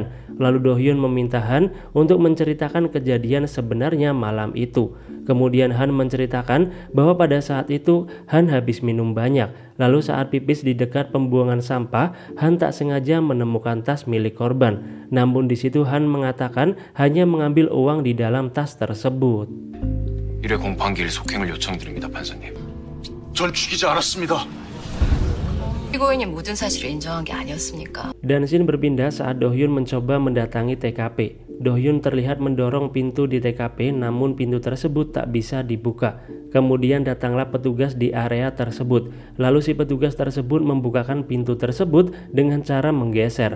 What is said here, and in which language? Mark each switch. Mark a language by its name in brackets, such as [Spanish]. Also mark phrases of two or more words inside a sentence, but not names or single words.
[Indonesian] Lalu Do Hyun meminta Han untuk menceritakan kejadian sebenarnya malam itu. Kemudian Han menceritakan bahwa pada saat itu Han habis minum banyak. Lalu saat pipis di dekat pembuangan sampah, Han tak sengaja menemukan tas milik korban. Namun di situ Han mengatakan hanya mengambil uang di dalam tas tersebut. [Korean] 일회 공판기일 속행을 요청드립니다, 판사님. 전 죽이지 않았습니다. 피고인이 모든 사실을 인정한 게 아니었습니까? [Indonesian] Dan scene berpindah saat Do Hyun mencoba mendatangi TKP. Do Hyun terlihat mendorong pintu di TKP, namun pintu tersebut tak bisa dibuka. Kemudian datanglah petugas di area tersebut. Lalu si petugas tersebut membukakan pintu tersebut dengan cara menggeser.